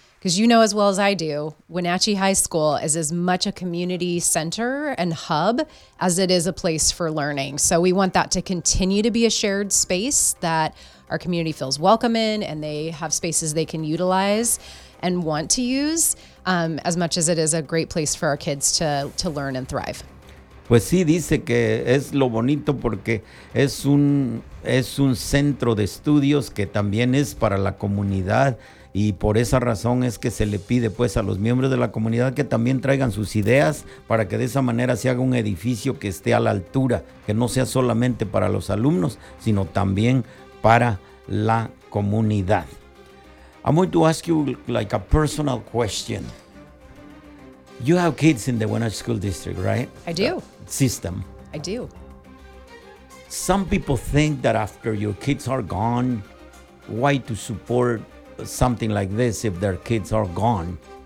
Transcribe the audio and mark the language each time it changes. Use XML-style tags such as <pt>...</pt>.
<en>Because you know as well as I do, Wenatchee High School is as much a community center and hub as it is a place for learning. So we want that to continue to be a shared space that our community feels welcome in, and they have spaces they can utilize and want to use, as much as it is a great place for our kids to learn and thrive.</en> <es>Pues sí, dice que es lo bonito porque es un centro de estudios que también es para la comunidad. Y por esa razón es que se le pide pues a los miembros de la comunidad que también traigan sus ideas para que de esa manera se haga un edificio que esté a la altura, que no sea solamente para los alumnos, sino también para la comunidad.</es> <en>I'm going to ask you like a personal question. You have kids in the Wenatchee School District, right? I do. System. I do. Some people think that after your kids are gone, why to support something like this if their kids are gone?</en>